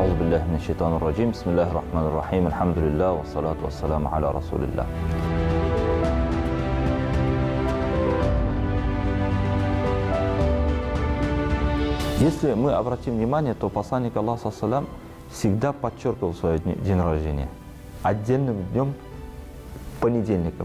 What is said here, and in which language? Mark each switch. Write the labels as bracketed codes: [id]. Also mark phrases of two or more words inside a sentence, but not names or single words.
[ar] بالله من الشيطان الرجيم بسم الله الرحمن الرحيم الحمد لله والصلاة والسلام على رسول الله. [ru] Если мы обратим внимание, то посланник Аллаха саллям всегда подчеркивал свой день рождения отдельным днем, понедельником.